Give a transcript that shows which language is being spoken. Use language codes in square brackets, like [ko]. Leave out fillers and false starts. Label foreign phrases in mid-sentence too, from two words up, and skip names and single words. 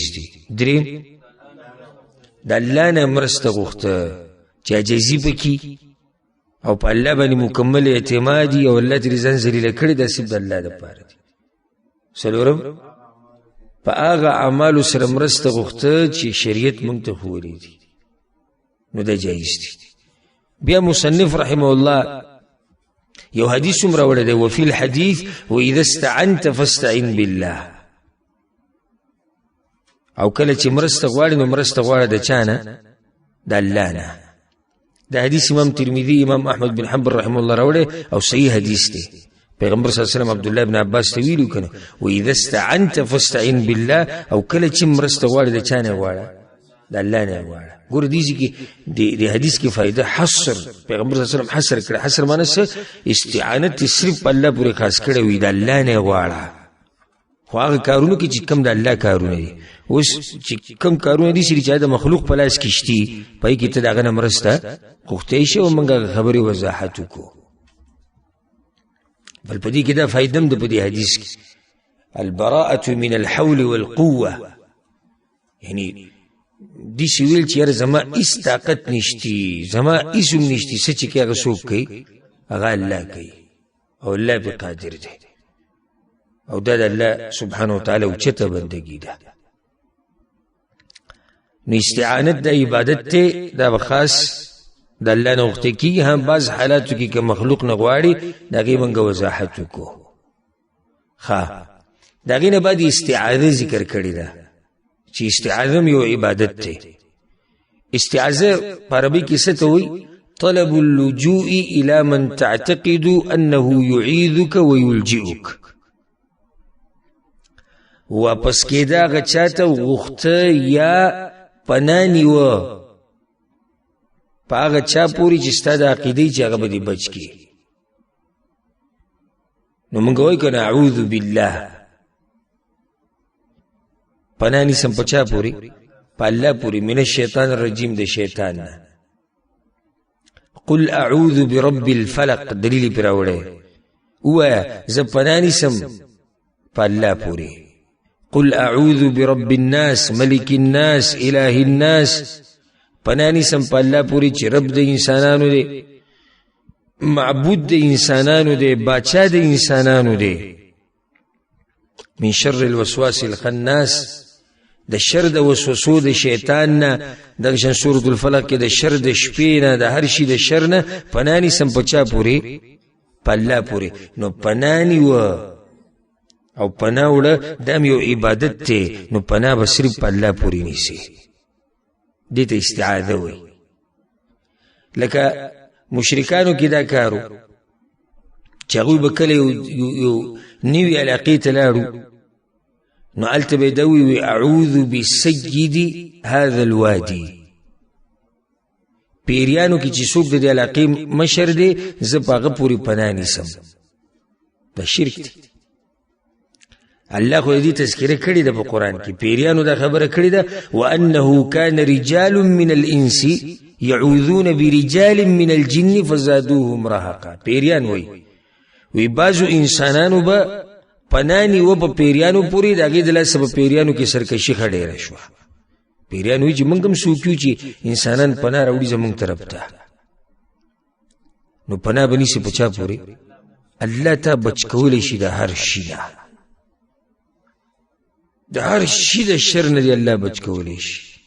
[ps] دی دریم د الله نه مرسته غوښته چې عجزي پکې او په الله باندې مکمل اعتمادي او الله ترې ځان ذلیله کړي دا صرف د الله دپاره دي څلورم په هغه اعمالو سره مرسته غوښته چې شریعت موږ ته ښوولي دي نو دا جایز دي بیا مصنف [ar] رحمه الله [ps] یو حدیث هم راوړی دی [ar] وفي الحديث واذا استعنت فاستعن بالله [ps] او کله چې مرسته غواړي نو مرسته غواړه د چا نه د الله نه دا حدیث امام ترمذی امام احمد بن حنبل [ar] رحمه الله [ps] راوړی او صحیح حدیث دی پیغمبر [ar] صلی الله علیه وسلم [ps] عبد الله بن عباس ته ویلو کنه [ar] واذا استعنت فاستعن بالله [ps] او کله چې مرسته غواړي د چا نه غواړه د الله نه غواړه ګور دې کې د حدیث کې فائدہ حصر پیغمبر [ar] صلی الله علیه وسلم [ps] حصر کړ حصر معنی څه استعانت صرف الله پورې خاص کړی وي د الله نه غواړه خو هغه کارونه کې چې کم د الله کارونه دي اوس چې کم کارونه دي چې د مخلوق په لاس کې شتي پای کې ته دغه نه مرسته غوښتی شي او موږ خبرې وضاحت وکړو بل په دې کې دا فائدہ هم د په دې حدیث کې [ar] البراءة من الحول والقوة [ps] یعنی دیسی ویل چې یاره زما هیڅ طاقت نشتی، زما هیڅ هم نشتی، څه چې کوي هغه څوک کوي؟ هغه الله کوي او الله پې قادر دی او دا د الله [ar] سبحانه وتعالی [ps] اوچته بندګي ده. نو استعانت د عبادت ته دا به خاص د الله نه غوښتل کېږي. هم بعض حالاتو کې که مخلوق نه غواړي د هغې موږ وضاحت وکړو. ښه د هغې نه بعد استعاذه ذکر کړې ده چې استعاذه هم یو عبادت دی. استعاذه په عربي کې څه ته وایي؟ [ar] طلب اللجوء الى من تعتقد انه يعيذك ويلجئك. [ps] واپس کېدا هغه چاته غوښته یا پناه نیوه په هغه چا پورې چې ستا د عقیدې چې هغه به دې بچ کړي. نو موږ وایو که نه [ar] اعوذ بالله، [ps] پناه نیسم په چا پورې؟ په الله پورې. [ar] من الشیطان الرجیم، [ps] د شیطان نه. [ar] قل اعوذ برب الفلق، [ps] دلیل پې راوړی. ووایه زه پناه نیسم په الله پورې. [ar] قل اعوذ برب الناس ملک الناس اله الناس، [ps] پناه نیسم په الله پورې چې رب د انسانانو دی، معبود د انسانانو دی، باچا د انسانانو دی. [ar] من شر الوسواس الخناس، [ps] د شر د وسوسو د شیطان نه. دغه شان سورة الفلق کې د شر د شپې نه، د هر شي د شر نه پناه نیسم په چا پورې؟ په الله پورې. نو پناه نیوه او پناه وړه دا هم یو عبادت دی. نو پناه به صرف په الله پورې نیسي، دې ته استعاذه وایي. لکه مشرکانو کې دا کارو چې هغوی به کله یو نوي علاقې ته لاړو، نو هلته به یې دا ووایي [ar] اعوذ بسید هذا الوادي. [ps] پیریانو کې چې څوک د دې علاقې مشر دی، زه په هغه پورې پناه نیسم. دا شرک دی. الله خو دې تذکره کړې ده په قرآن کې، پیریانو دا خبره کړې ده [ar] وانه کان رجال من الانس يعوذون برجال من الجن فزادوهم رهقا. [ps] پیریان وی بعضو انسانانو به پناه نیوه په پیریانو پورې، د هغې د لاسه په پیریانو کې سرکشي ښه ډېره شوه. پیریان وایي چې موږ هم څوک یو چې انسانان پناه راوړي زموږ طرف ته. نو پناه به نیسي په چا پورې؟ الله ته بچ کولی شي د هر شي نه، د هر شي د شر نه دی الله بچ کولی شي.